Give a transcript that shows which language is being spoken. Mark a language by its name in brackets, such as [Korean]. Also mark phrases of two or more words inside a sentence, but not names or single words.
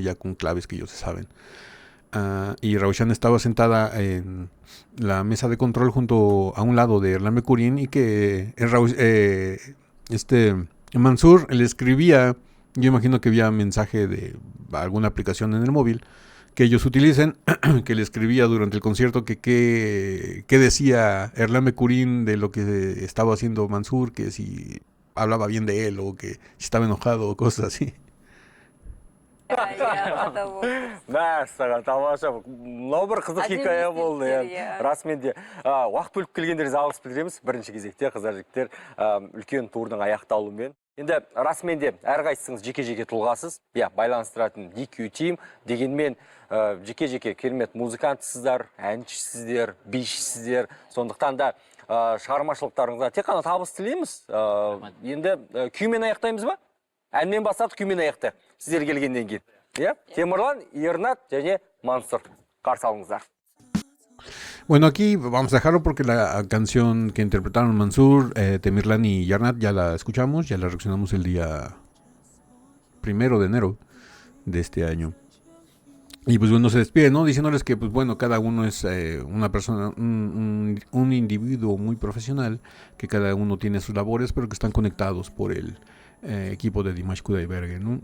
[Spanish] Ya con claves que ellos se saben. Y Raushan estaba sentada en la mesa de control junto a un lado de Erlan Becurín, y que Mansur le escribía, yo imagino que había mensaje de alguna aplicación en el móvil que ellos utilicen, que le escribía durante el concierto qué decía Erlan Becurín de lo que estaba haciendo Mansur, que si hablaba bien de él o que si estaba enojado o cosas así. [Kazakh] Мәссаған, тамаша. Мынау бір қызық хикая болды. Расымен де уақыт бөліп келгендеріңізге алғыс білдіреміз. Бірінші кезекте қыздар жігіттер үлкен турдың аяқталуымен. Енді расымен де әрқайсыңыз жеке-жеке тұлғасыз, байланыстыратын DQ Team дегенмен жеке-жеке керемет музыкантсыздар, әншісіздер, бишісіздер. Сондықтан да шығармашылықтарыңызға тек қана табыс тілейміз. Енді күймен аяқтаймыз ба? Әнмен бастап күймен аяқты. Сіздер келгенден кейін. Темірлан, Ернат және Мансур. Қарсы алыңыздар. [Spanish] Bueno, aquí vamos a dejarlo porque la canción que interpretaron Mansur, Temirlan y Yarnat ya la escuchamos, ya la reaccionamos el día 1 de enero de este año. Y pues bueno, se despide, ¿no? Diciéndoles que, pues bueno, cada uno es una persona, un individuo muy profesional, que cada uno tiene sus labores, pero que están conectados por el equipo de Dimash Kudaibergen, ¿no?